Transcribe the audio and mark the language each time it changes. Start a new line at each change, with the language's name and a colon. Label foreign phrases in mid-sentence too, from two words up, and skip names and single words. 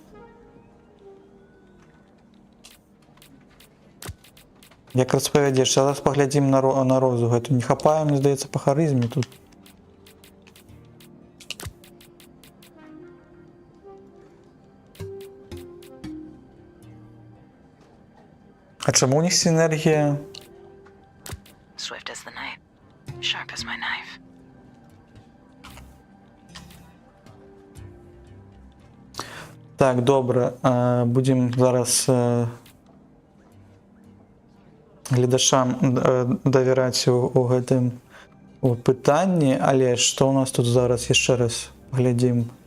Belarusian: Як распавядзеш, зараз паглядзім на розу гэту. Не хапае, мне здаецца, па харызме тут. А чаму у них сінергія?
English: Swift as the night, sharp as my knife.
Belarusian: Так, добра. Будзем зараз гледачам давяраць у гэтым пытанні, але што ў нас тут зараз яшчэ раз глядзім?